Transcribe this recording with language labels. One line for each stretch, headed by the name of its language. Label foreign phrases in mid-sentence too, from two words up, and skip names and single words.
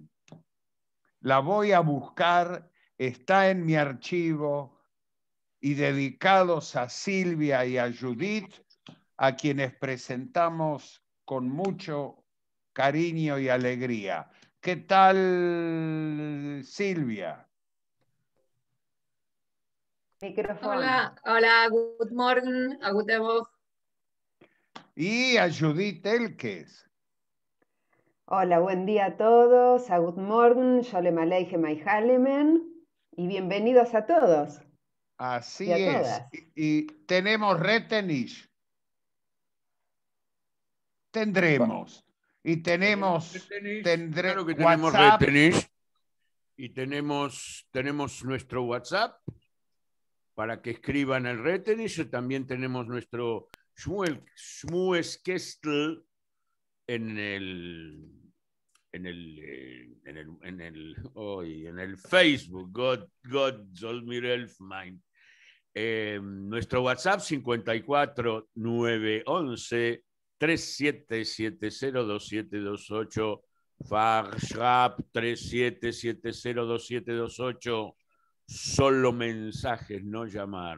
Spanish: La voy a buscar, está en mi archivo, y dedicados a Silvia y a Judith, a quienes presentamos con mucho cariño y alegría. ¿Qué tal, Silvia? Micrófono. Hola,
English: good morning,
Yiddish: a gute Woche.
Spanish: Y a Judith Elkes. Hola, buen día a todos,
English: a good morning,
Yiddish: Sholem Aleichem Halemen,
Spanish: y bienvenidos a todos. Así es. Y tenemos Retenish. Tendremos. Y tenemos claro que tenemos WhatsApp. Retenish. Y tenemos nuestro WhatsApp para que escriban el Retenish. También tenemos nuestro Shmueskestel en el Facebook.
Yiddish: God soll mir helfen.
Spanish: Nuestro WhatsApp 54 911 37702728, Farshrap 37702728, solo mensajes, no llamar.